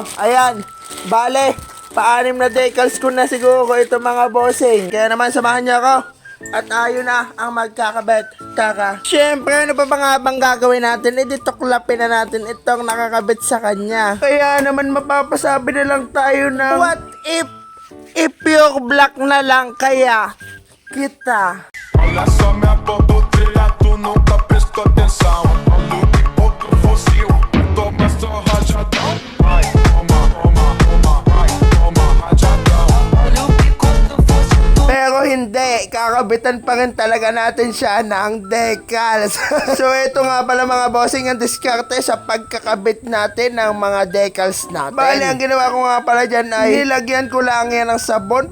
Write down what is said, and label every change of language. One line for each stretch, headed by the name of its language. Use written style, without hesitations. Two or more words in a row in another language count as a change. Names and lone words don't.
Filipino: Ayan, bale, paanim na decals ko na siguro ito mga bossing. Kaya naman samahan niyo ako. At ayun na ang magkakabit. Tara. Siyempre, ano pa ba nga bang gagawin natin? E di tuklapin na natin itong nakakabit sa kanya. Kaya naman mapapasabi na lang tayo na
English: what if pure black
Filipino: na lang kaya kita.
Portuguese: Olha só minha botella, tu nunca prestou atenção. Lute pouco fuzil, toma só rajadão. Ai, toma, ai, toma rajadão.
Filipino: Pero hindi, kakabitan pa rin talaga natin siya ng decals. So ito nga pala mga bossing ang diskarte sa pagkakabit natin ng mga decals natin. Bali, ang ginawa ko nga pala dyan ay nilagyan ko lang yan ng sabon.